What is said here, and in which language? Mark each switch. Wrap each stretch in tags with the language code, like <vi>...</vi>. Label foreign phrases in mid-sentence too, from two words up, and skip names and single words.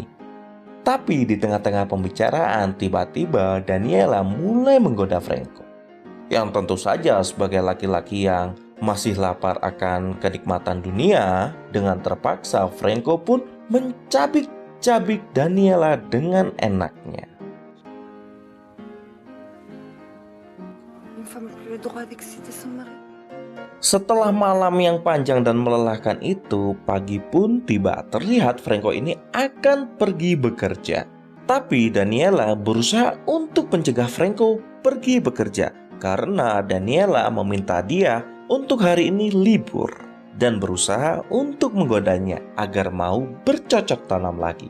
<id>Tapi di tengah-tengah pembicaraan, tiba-tiba Daniela mulai menggoda Franco. Yang tentu saja sebagai laki-laki yang masih lapar akan kenikmatan dunia, dengan terpaksa Franco pun mencabik-cabik Daniela dengan enaknya.</id> <fr>Une femme n'a plus le droit d'exciter son mari.</fr> <id>Setelah malam yang panjang dan melelahkan itu, pagi pun tiba. Terlihat Franco ini akan pergi bekerja. Tapi Daniela berusaha untuk mencegah Franco pergi bekerja, karena Daniela meminta dia untuk hari ini libur dan berusaha untuk menggodanya agar mau bercocok tanam lagi.</id>